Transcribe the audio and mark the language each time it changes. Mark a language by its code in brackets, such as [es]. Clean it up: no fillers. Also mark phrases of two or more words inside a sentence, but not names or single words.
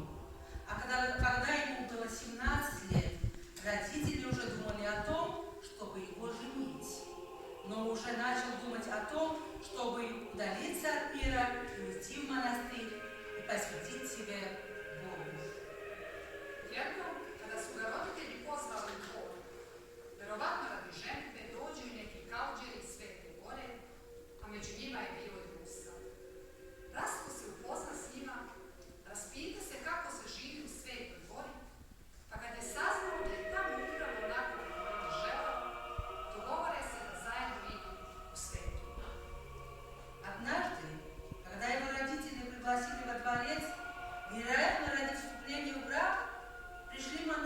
[ru] А когда ему было 17 лет, родители уже думали о том, чтобы его женить. Но уже начал думать о том, чтобы удалиться от мира и уйти в монастырь и посвятить себя Богу. [sr] Jednom, kada su ga roditelji pozvali u dvor, verovatno radi ženitbe dođu i neki kauđeri iz Svete Gore, a među njima je bilo i Rusa. Rastko se upozna s njima, raspita se kako se živi u Svetoj Gori, pa kad je saznao da je tamo upravo onako kako je želeo, dogovore se da zajedno idu u Svetu. [ru] Однажды, когда его родители пригласили во дворец, вероятно, ради вступления в брак, пришли